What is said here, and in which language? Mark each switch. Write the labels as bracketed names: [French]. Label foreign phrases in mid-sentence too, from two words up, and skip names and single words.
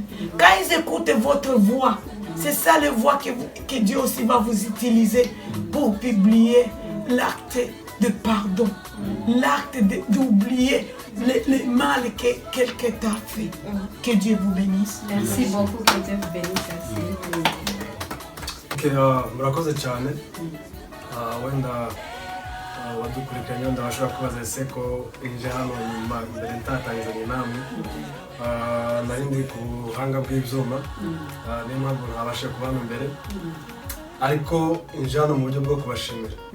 [French] Quand ils écoutent votre voix, c'est ça la voix que Dieu aussi va vous utiliser pour publier l'acte de pardon, l'acte d'oublier le mal que quelqu'un t'a fait. Que Dieu vous bénisse. Merci beaucoup, que Dieu vous bénisse. [Kinyarwanda] Okay, murakoze cyane. Wenda wadukurikiranye wenda bashobora kubaza ese ko inje hano nyuma mbere ntatangizanye namwe nari ndi ku buhanga bw'ibyuma niyo mpamvu ntabashe kuba hano mbere ariko inje hano mu buryo bwo kubashimira